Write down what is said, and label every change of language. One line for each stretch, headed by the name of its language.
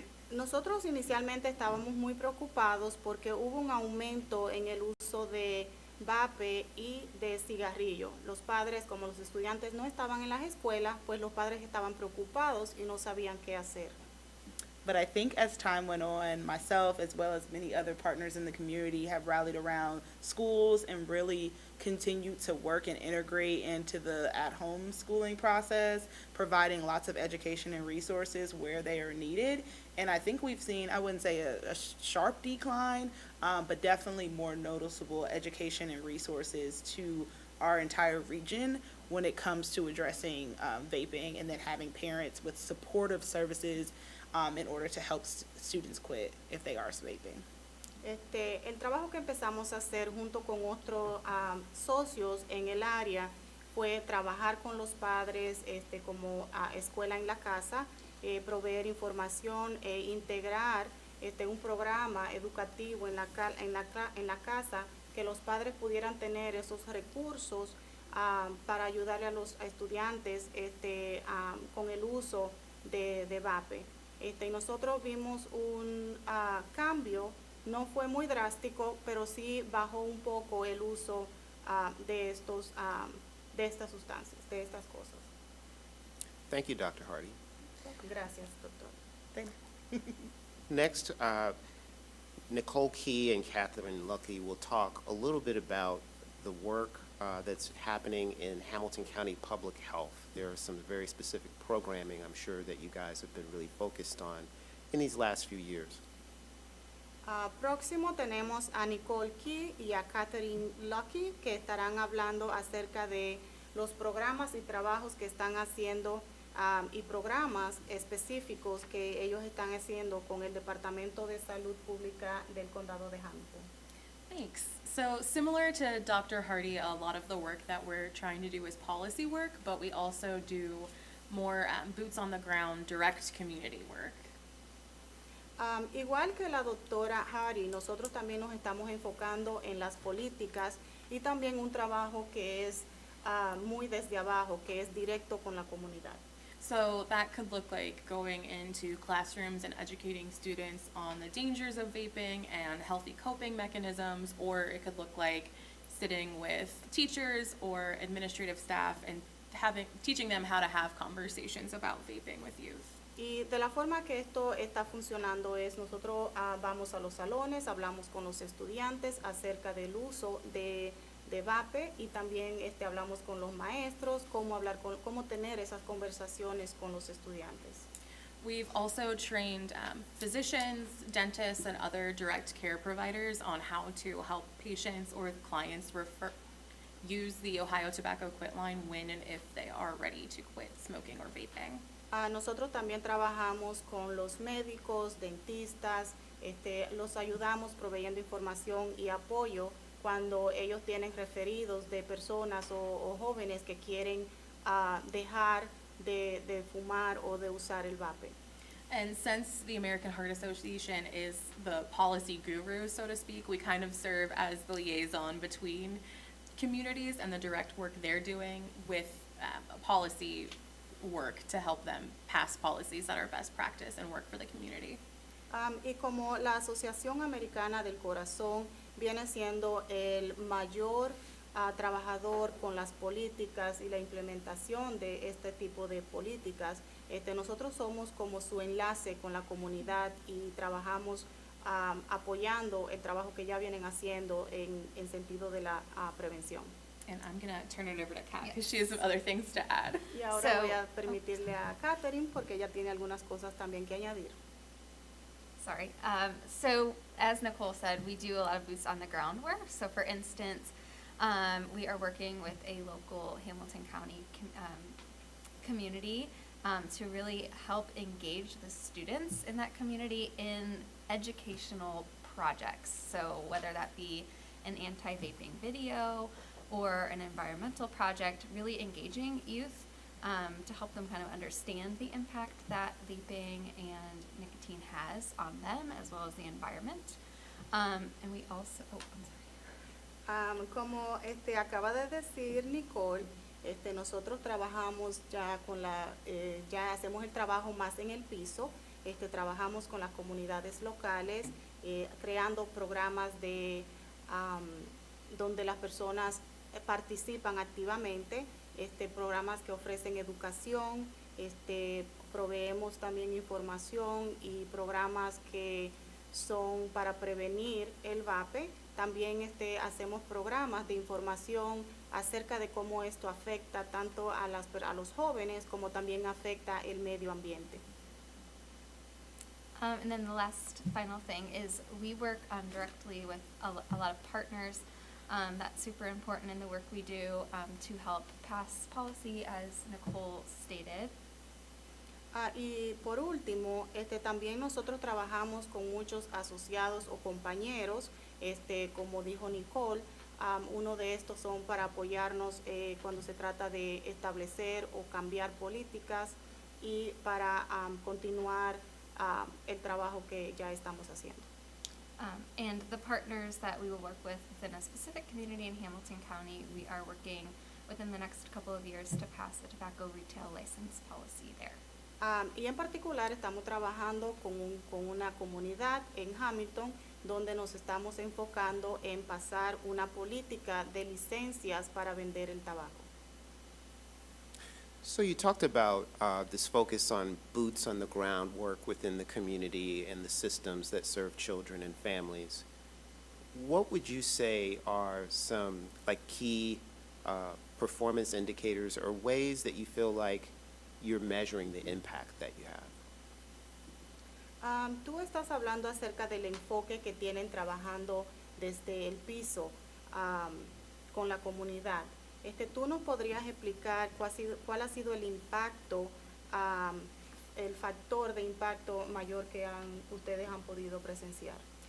Spanish: Nosotros inicialmente estábamos muy preocupados porque hubo un aumento en el uso de vape y de cigarrillo. Los padres, como los estudiantes no estaban en las escuelas, pues los padres estaban preocupados y no sabían qué hacer.
English: But I think as time went on, myself as well as many other partners in the community have rallied around schools and really continued to work and integrate into the at-home schooling process, providing lots of education and resources where they are needed. And I think we've seen, I wouldn't say a sharp decline, but definitely more noticeable education and resources to our entire region when it comes to addressing vaping, and then having parents with supportive services in order to help students quit if they are vaping.
Spanish: El trabajo que empezamos a hacer junto con otros socios en el área fue trabajar con los padres como escuela en la casa, proveer información e integrar un programa educativo en la casa, que los padres pudieran tener esos recursos para ayudarle a los estudiantes con el uso de vape. Y nosotros vimos un cambio, no fue muy drástico, pero sí bajó un poco el uso de estas sustancias, de estas cosas.
English: Thank you, Dr. Hardy.
Spanish: Gracias, doctor.
English: Thank Next, Nicole Key and Catherine Lucky will talk a little bit about the work that's happening in Hamilton County Public Health. There are some very specific programming I'm sure that you guys have been really focused on in these last few years.
Spanish: Próximo tenemos a Nicole Key y a Catherine Lucky, que estarán hablando acerca de los programas y trabajos que están haciendo y programas específicos que ellos están haciendo con el Departamento de Salud Pública del Condado de Hamilton.
English: Thanks. So similar to Dr. Hardy, a lot of the work that we're trying to do is policy work, but we also do more boots on the ground, direct community work.
Spanish: Igual que la doctora Hardy, nosotros también nos estamos enfocando en las políticas y también un trabajo que es muy desde abajo, que es directo con la comunidad.
English: So that could look like going into classrooms and educating students on the dangers of vaping and healthy coping mechanisms, or it could look like sitting with teachers or administrative staff and teaching them how to have conversations about vaping with youth.
Spanish: Y de la forma que esto está funcionando es nosotros vamos a los salones, hablamos con los estudiantes acerca del uso de vape y también hablamos con los maestros, cómo tener esas conversaciones con los estudiantes.
English: We've also trained physicians, dentists, and other direct care providers on how to help patients or clients use the Ohio Tobacco Quit line when and if they are ready to quit smoking or vaping.
Spanish: Nosotros también trabajamos con los médicos, dentistas, los ayudamos proveyendo información y apoyo cuando ellos tienen referidos de personas o jóvenes que quieren dejar de fumar o de usar el vape.
English: And since the American Heart Association is the policy guru, so to speak, we kind of serve as the liaison between communities and the direct work they're doing with policy work to help them pass policies that are best practice and work for the community.
Spanish: Y como la Asociación Americana del Corazón viene siendo el mayor trabajador con las políticas y la implementación de este tipo de políticas, nosotros somos como su enlace con la comunidad y trabajamos apoyando el trabajo que ya vienen haciendo en sentido de la prevención.
English: And I'm going to turn it over to Kat because she has some other things to add.
Spanish: Y ahora voy a permitirle a Catherine porque ella tiene algunas cosas también que añadir.
English: Sorry. So as Nicole said, we do a lot of boots on the ground work. So for instance, we are working with a local Hamilton County community to really help engage the students in that community in educational projects. So whether that be an anti-vaping video, or an environmental project, really engaging youth to help them kind of understand the impact that vaping and nicotine has on them as well as the environment. And we also, oh, I'm sorry.
Spanish: Como acaba de decir Nicole, nosotros trabajamos ya ya hacemos el trabajo más en el piso, trabajamos con las comunidades locales, creando programas donde las personas participan activamente, programas que ofrecen educación, proveemos también información y programas que son para prevenir el vape. También hacemos programas de información acerca de cómo esto afecta tanto a los jóvenes como también afecta el medio ambiente.
English: And then the last final thing is we work directly with a lot of partners. That's super important in the work we do to help pass policy, as Nicole stated.
Spanish: Y por último, también nosotros trabajamos con muchos asociados o compañeros, como dijo Nicole, uno de estos son para apoyarnos cuando se trata de establecer o cambiar políticas y para continuar el trabajo que ya estamos haciendo.
English: And the partners that we will work with within a specific community in Hamilton County, we are working within the next couple of years to pass the tobacco retail license policy there.
Spanish: Y en particular estamos trabajando con una comunidad en Hamilton donde nos estamos enfocando en pasar una política de licencias para vender el tabaco.
English: So you talked about this focus on boots on the ground work within the community and the systems that serve children and families. What would you say are some key performance indicators or ways that you feel like you're measuring the impact that you have?
Spanish: Tú estás hablando acerca del enfoque que tienen trabajando desde el piso con la comunidad. ¿Tú nos podrías explicar cuál ha sido el impacto, el factor de impacto mayor que ustedes han podido presenciar?